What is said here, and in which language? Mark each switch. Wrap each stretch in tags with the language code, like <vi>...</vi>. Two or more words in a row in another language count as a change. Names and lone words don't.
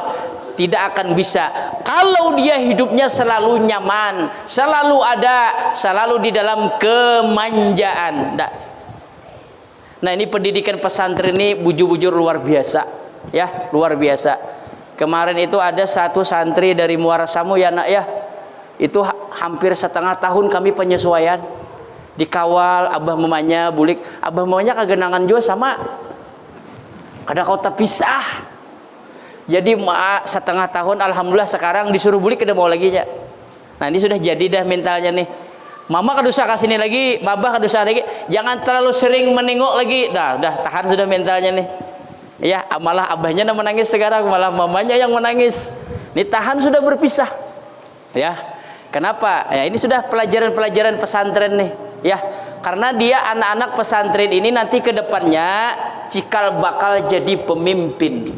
<id>Tidak akan bisa kalau dia hidupnya selalu nyaman, selalu ada, selalu di dalam kemanjaan. Nah ini pendidikan pesantren ini bujur-bujur luar biasa, ya, luar biasa. Kemarin itu ada satu santri dari Muara Samu ya nak ya, itu hampir setengah tahun kami penyesuaian, dikawal abah mamanya,</id> <bjn>bulik abah mamanya kagenangan juga sama, kada kota pisah.</bjn> <id>Jadi setengah tahun, alhamdulillah sekarang disuruh bulik kada mau lagi ya. Nah ini sudah jadi dah mentalnya nih.</id> <bjn>Mama kada usah kasih nih lagi, babah kada usah lagi,</bjn> <id>jangan terlalu sering menengok lagi. Dah tahan sudah mentalnya nih. Ya, malah abahnya yang menangis sekarang, malah mamanya yang menangis. Ini tahan sudah berpisah. Ya. Kenapa? Ya ini sudah pelajaran-pelajaran pesantren nih. Ya, karena dia anak-anak pesantren ini nanti ke depannya cikal bakal jadi pemimpin.</id>